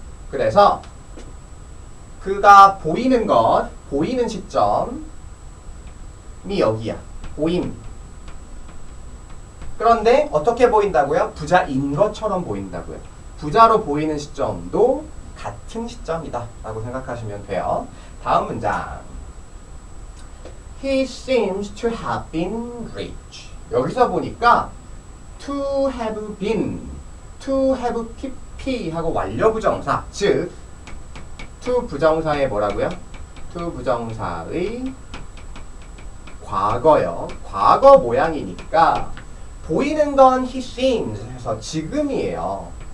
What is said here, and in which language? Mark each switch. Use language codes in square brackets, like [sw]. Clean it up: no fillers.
[ko] 그래서 그가 보이는 것, 보이는 시점이 여기야. 보임. 그런데 어떻게 보인다고요? 부자인 것처럼 보인다고요. 부자로 보이는 시점도 같은 시점이다 라고 생각하시면 돼요. 다음 문장. [en] He seems to have been rich. [ko] 여기서 보니까 [en] to have been, to have pp [ko] 하고 완료부정사, 즉 to 부정사의 뭐라고요? to 부정사의 과거요. 과거 모양이니까 보이는 건 [en] he seems [ko] 해서 지금이에요.